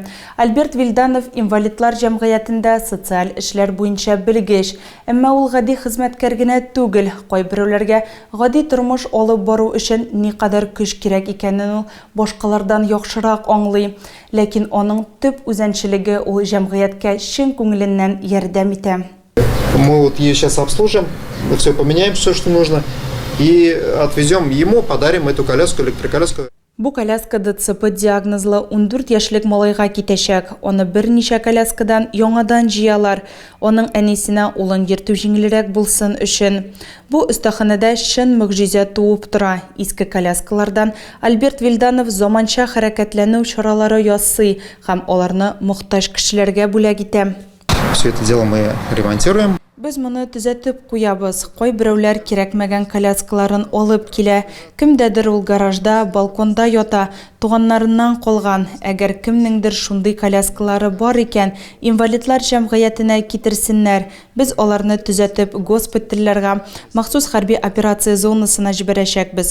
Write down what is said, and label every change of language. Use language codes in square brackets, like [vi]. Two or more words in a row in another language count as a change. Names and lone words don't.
[tt] Альберт Вильданов инвалидлар җәмгыятендә социаль эшләр буенча белгеч, әмма ул гади хезмәткәр генә түгел, кайберәүләргә гади тормыш алып бару өчен никадәр көч кирәк икәнен ул башкалардан яхшырак аңлый. Ләкин аның төп үзенчелеге ул җәмгыятькә чын күңеленнән ярдәм итә. [ru] Мы вот ее сейчас обслужим, все поменяем, все, что нужно. И отвезем ему, подарим эту коляску, электроколяску. [tt] Бу коляска ДЦП диагнозлы 14 яшьлек малайга китәчәк. Аны берничә коляскадан яңадан җыялар. Аның әнисенә улын йөртү җиңелрәк булсын өчен. Бу остаханәдә чын мөгъҗиза туып тора. Иске коляскалардан Альберт Вильданов заманча хәрәкәтләнү чаралары ясый һәм аларны мохтаҗ кешеләргә бүләк итә. [ru] Все это дело мы ремонтируем. [tt] Без моны төзәтеп куябыз. Кайберәүләр кирәкмәгән коляскаларын алып килә. Кемдәдер ул гаражда, балконда ята, туганнарыннан калган. Әгәр кемнеңдер шундый коляскалары бар икән, инвалидлар җәмгыятенә китерсеннәр. Без аларны төзәтеп госпитальләргә, махсус хәрби операция зонасына җибәрәчәкбез.